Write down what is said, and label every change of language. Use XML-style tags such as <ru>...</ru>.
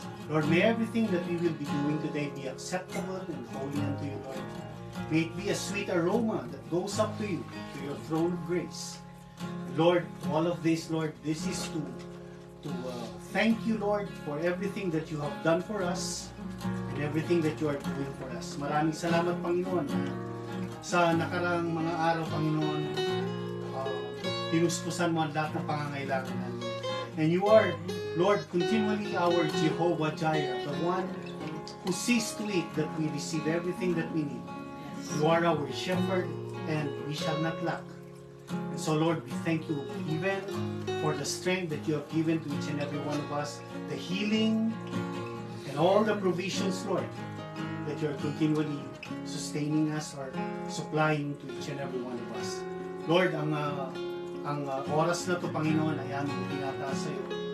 <en>Lord, may everything that we will be doing today be acceptable and holy unto you, Lord. May it be a sweet aroma that goes up to you, to your throne of grace. Lord, all of this, Lord, this is to thank you, Lord, for everything that you have done for us and everything that you are doing for us.</en> <tl>Maraming salamat, Panginoon. Sa nakarang mga araw, Panginoon, tinuspusan mo ang lahat ng pangangailangan namin.</tl> <en>And you are, Lord, continually our Jehovah Jireh, the one who sees to it that we receive everything that we need. You are our shepherd, and we shall not lack. And so, Lord, we thank you even for the strength that you have given to each and every one of us, the healing, and all the provisions, Lord. that you're continually sustaining us or supplying to each and every one of us.</en> <tl>Lord, ang oras na to, Panginoon, ay aming tinataas sa iyo.</tl>